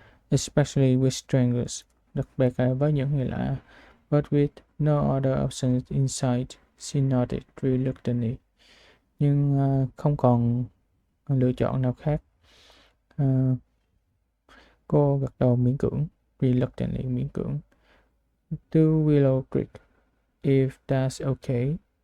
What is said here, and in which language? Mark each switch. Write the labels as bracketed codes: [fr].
[en] especially with strangers, [vi] đặc biệt là với những người lạ. [en] But with no other options in sight, she nodded reluctantly. [vi] Nhưng không còn lựa chọn nào khác. Cô gật đầu miễn cưỡng, reluctantly miễn cưỡng. [en] To Willow Creek, if that's okay.